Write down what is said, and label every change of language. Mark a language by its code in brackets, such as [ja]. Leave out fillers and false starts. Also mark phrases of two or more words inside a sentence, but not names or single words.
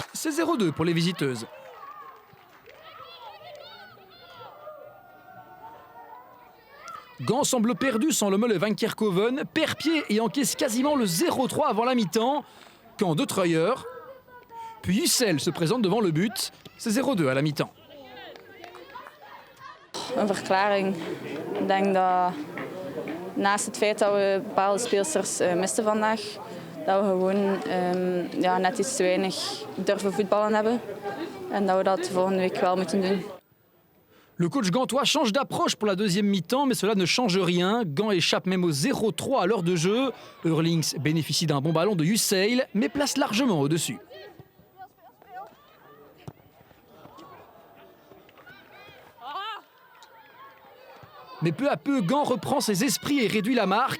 [fr] C'est 0-2 pour les visiteuses. Gant semble perdu sans le et Van Kerkhoven, perd pied et encaisse quasiment le 0-3 avant la mi-temps. Quand De Treuer, puis Hussel se présente devant le but. C'est 0-2 à la mi-temps. [nl] Een verklaring. Ik denk dat naast het feit dat we bepaalde speelsters misten vandaag, dat we gewoon net iets te weinig durven voetballen hebben. En dat we dat volgende week wel moeten doen. [fr] Le coach gantois change d'approche pour la deuxième mi-temps, mais cela ne change rien. Gant échappe même au 0-3 à l'heure de jeu. Eurlings bénéficie d'un bon ballon de Hussel, mais place largement au-dessus. Mais peu à peu, Gant reprend ses esprits et réduit la marque.